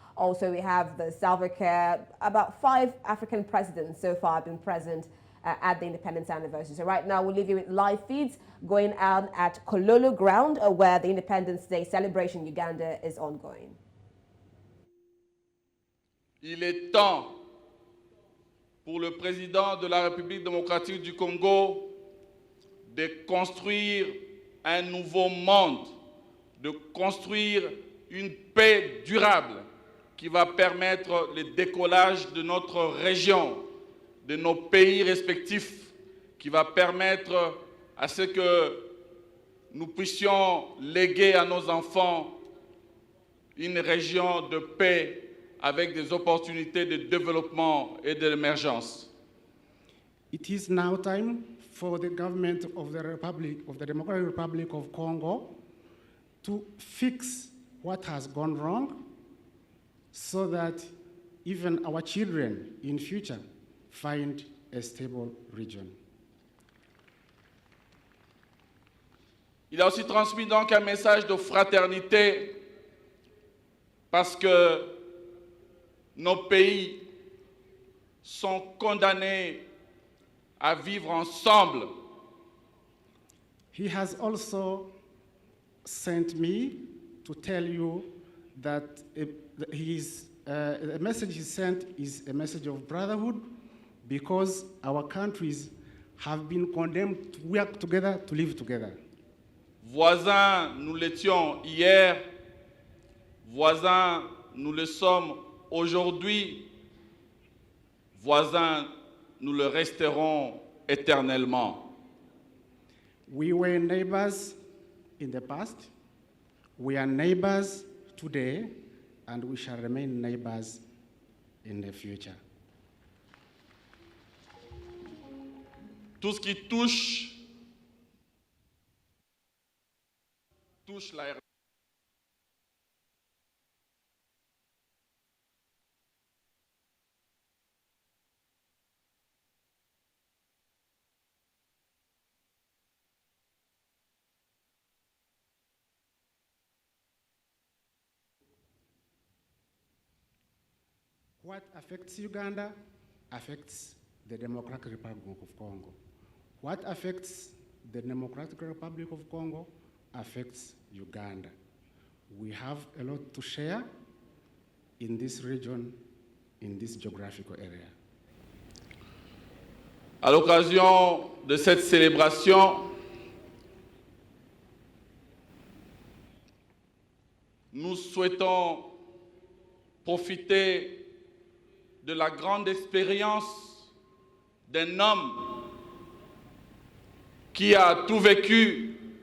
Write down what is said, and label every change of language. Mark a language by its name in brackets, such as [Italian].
[English] Also, we have the Salva Kiir. About 5 African presidents so far have been present at the independence anniversary. So right now we'll leave you with live feeds going on at Kololo ground, where the Independence Day celebration in Uganda is ongoing. [French] Il est temps pour le président de la République démocratique du Congo de construire un nouveau monde, de construire une paix durable qui va permettre le décollage de notre région, de nos pays respectifs, qui va permettre à ce que nous puissions léguer à nos enfants une région de paix avec des opportunités de développement et d'émergence. [English] It is now time for the government of the Democratic Republic of Congo to fix what has gone wrong so that even our children in future find a stable region. [French] Il a aussi transmis donc un message de fraternité parce que nos pays sont condamnés à vivre ensemble. [English] He has also sent me to tell you that the message he sent is a message of brotherhood because our countries have been condemned to work together, to live together. [French] Voisins, nous l'étions hier, voisins, nous le sommes aujourd'hui, voisins, nous le resterons éternellement. [English] We were neighbors in the past, we are neighbors today, and we shall remain neighbors in the future. [French] Tout ce qui touche la RDC. [English] What affects Uganda affects the Democratic Republic of Congo. What affects the Democratic Republic of Congo affects Uganda. We have a lot to share in this region, in this geographical area. [French] À l'occasion de cette célébration, nous souhaitons profiter de la grande expérience d'un homme qui a tout vécu,